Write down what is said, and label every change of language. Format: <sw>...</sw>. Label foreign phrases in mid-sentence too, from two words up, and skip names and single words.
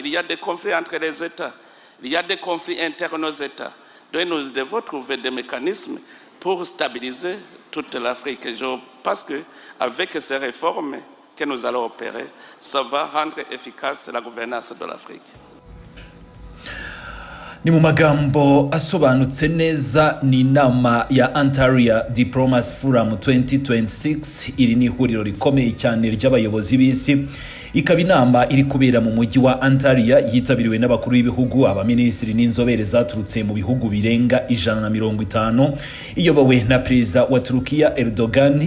<fr>Il y a des conflits entre les États. Il y a des conflits internes aux États. Donc nous devons trouver des mécanismes pour stabiliser toute l'Afrique. Je pense qu'avec ces réformes que nous allons opérer, ça va rendre efficace la gouvernance de l'Afrique.</fr> <rw>Ni mu magambo asobanutse neza ni inama ya Antalya Diplomacy Forum 2026. Iri ni ihuriro rikomeye cyane ry'abayobozi b'isi. Ikaba inama iri kubera mu mujyi wa Antalya yitabiriwe n'abakuru b'ibihugu, abaminisitiri n'inzobere zaturutse mu bihugu birenga 150 iyobowe na perezida wa Turukiya Erdogan.</rw>